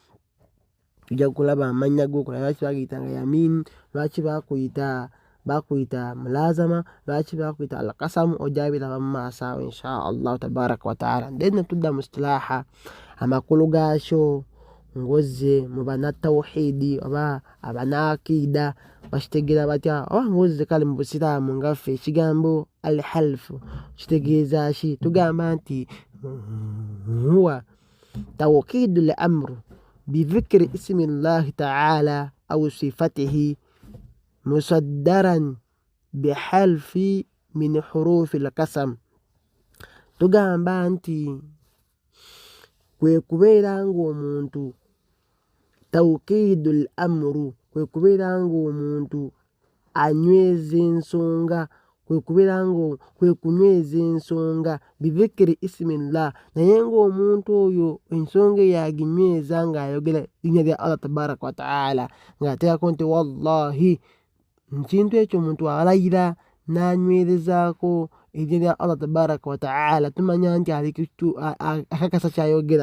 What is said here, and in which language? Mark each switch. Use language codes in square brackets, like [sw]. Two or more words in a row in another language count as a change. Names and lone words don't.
[lg] Lwaki bagiyitanga yamini, lwaki bakuyita mulaazama, lwaki bakuyita alqasamu, ojja biraba mu maaso awo [ar] إن شاء الله تبارك وتعالى. [lg] Then tudda mu istilaaha amakulu gaakyo ng'ozze mu bannatawhiidi oba abanaakiida bakitegeera batya, oba ng'ozze kale mu busiraamu ngaffe ekigambo alhalfu kitegeeza ki? Tugamba nti [ar] هو توكيد الأمر بذكر اسم الله تعالى أو صفاته مصدرا بحلف من حروف القسم. [lg] Tugamba nti kwe kubeera ng'omuntu [ar] توكيد الأمر, [lg] kwe kubeera ng'omuntu anyweza ensonga, kwe kunyweza ensonga [ar] بذكر اسم الله, [lg] naye ng'omuntu oyo ensonga eyo aginyweza ng'ayogera linnya lya [ar] الله تبارك وتعالى [lg] ng'ateekako nti wallahi, ekintu ekyo omuntu alayira n'anywerezaako erinnya lya [ar] الله تبارك وتعالى, [lg] tumanya nti akakasa kyayogera.